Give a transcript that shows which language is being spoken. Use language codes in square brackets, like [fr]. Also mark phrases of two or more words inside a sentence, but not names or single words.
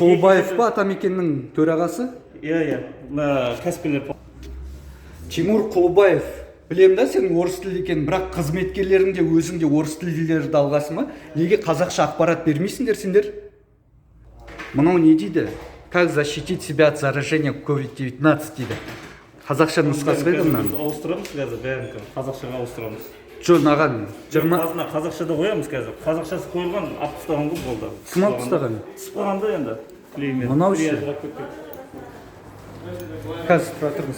[kk] Құлбаев па Атамекеннің төрағасы? Иә. Мына кәсіпкерлер. Тимур Құлбаев. Білем да сенің орыс тілді екен, бірақ қызметкерлерің де өзің де орыс тілділерді алғасың ма? Неге қазақша ақпарат бермейсіңдер сендер? Мынау не дейді? [ru] Как защитить себя от заражения COVID-19 дейді. [kk] Қазақша нұсқасы қайда мынаның? Ауыстырамыз қазір бәрін қазақшаға ауыстырамыз. Жоқ, наған 20 қазақшада қоямыз қазір. Қазақшасы қойылған алып тастаған ғой болды. Кім алып тастаған? Сыпырғанда енді клеймен. Мынау ше? Қазір тұра тұрыңыз.